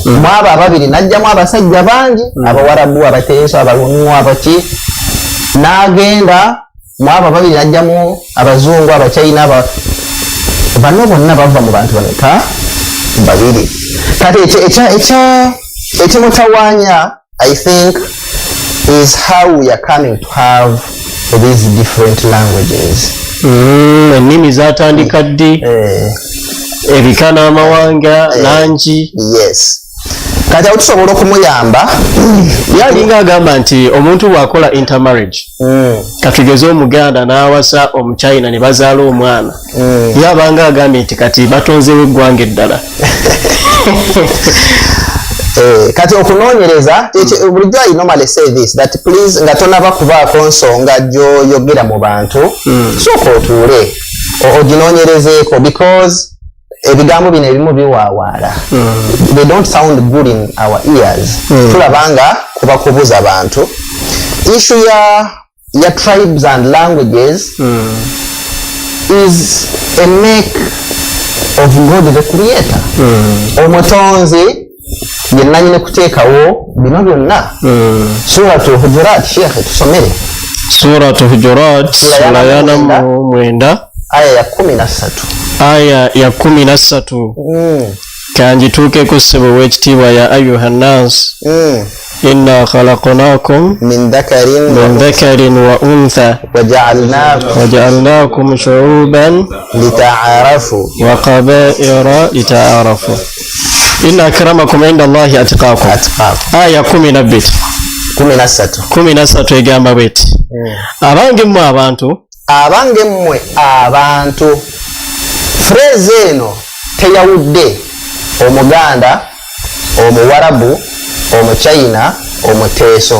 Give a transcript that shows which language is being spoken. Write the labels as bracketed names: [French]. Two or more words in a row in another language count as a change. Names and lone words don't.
[Ganda] Mwaba ababiri najjamu abasajja bangi, Abawarabu, Abateeso, Abalungu, abaki, n'agenda mwaba ababiri najjamu Abazungu, Abachina, bano bonna bava mu bantu bameka? Babiri. Kati ekimutawaanya [English] I think is how we are coming to have these different languages. [Ganda] Ennimi zatandika ddi, ebika n'amawanga nangi. Yes. Kati awo tusobola okumuyamba. Yalinga agamba nti omuntu bw'akola intermarriage, katugeze Omuganda n'awasa Omuchina ne bazaala omwana, yabanga agambye nti kati batonzewo eggwanga eddala. Kati okunoonyereza bulijjo [English] I normally say this that please [Ganda] nga tonaba kubaako nsonga gy'oyogera mu bantu sooka otuule oginoonyerezeeko because ebigambo bino ebimu biwaawaala. [English] They don't sound good in our ears. [Ganda] Tulabanga kuba kubuza bantu. [English] Issue ya tribes and languages is a make of God the Creator. [Ganda] Omutonzi yenanyine kuteekawo bino byonna. Suratu Hujurat, Sheikh tusomere. Suratu Hujurat sura ya 9 aya ya 13. aya ya 13 kanjituukeko ssebo w'ekitiibwa [Arabic] يا أيها الناس إنا خلقناكم من ذكر وأنثى وجعلناكم شعوبا lita'arafu وقبائل لتعارفوا إن أكرمكم عند الله أتقاكم. [Ganda] aya 13 egamba bweti abange mmwe abantu. Phrase eno teyawudde Omuganda, Omuwarabu, Omuchina, Omuteeso.